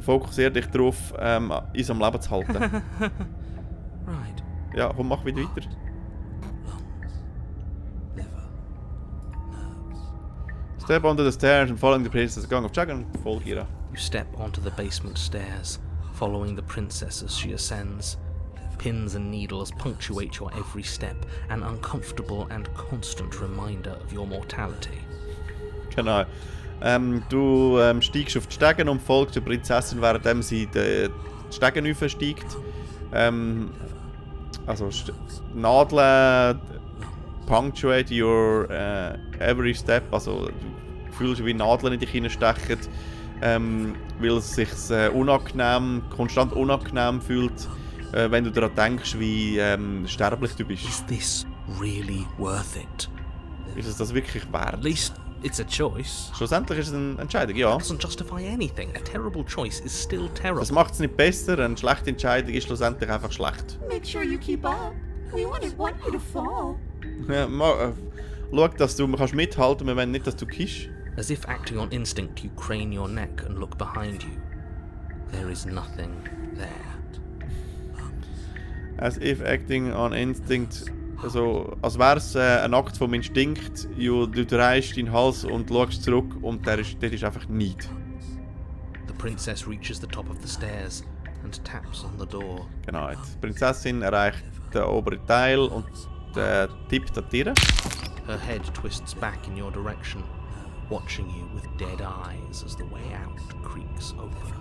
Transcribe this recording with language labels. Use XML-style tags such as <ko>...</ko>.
<de>Fokussier dich darauf, uns am Leben zu halten.</de> <en>Right.</en> <de>Ja, komm, mach wieder weiter.</de> <en>Step onto the stairs and following the princess gang of Dragon.</en> <de>Folge ihr.</de> <en>You step onto the basement stairs, following the princess as she ascends. Pins and needles punctuate your every step, an uncomfortable and constant reminder of your mortality.</en> <de>Genau. Du steigst auf die Stegen und folgst der Prinzessin, während sie die Stegen raufsteigt. Also Nadeln</de> <en>punctuate your every step.</en> <de>Also du fühlst, wie Nadeln in dich hineinstechen, weil es sich konstant unangenehm fühlt. Wenn du daran denkst, wie sterblich du bist.</de> <en>Is this really worth it?</en> <de>Ist es das wirklich wert?</de> <en>At least it's a choice.</en> <de>Schlussendlich ist es eine Entscheidung, ja.</de> <en>It doesn't justify anything. A terrible choice is still terrible.</en> <de>Das macht es nicht besser. Eine schlechte Entscheidung ist schlussendlich einfach schlecht.</de> <en>Make sure you keep up. We wouldn't want you to fall.</en> <de>Ja, schau, dass du mithalten kannst. Wir wollen nicht, dass du kischst.</de> <en>As if acting on instinct, you crane your neck and look behind you. There is nothing there. As if acting on instinct,</en> <de>also als wäre es ein Akt vom Instinkt. Du drehst deinen Hals und schaust zurück und dort ist einfach nichts.</de> <en>The princess reaches the top of the stairs and taps on the door.</en> <de>Genau, die Prinzessin erreicht den oberen Teil und tippt an die Tür.</de> <en>Her head twists back in your direction, watching you with dead eyes as the way out creaks open.</en>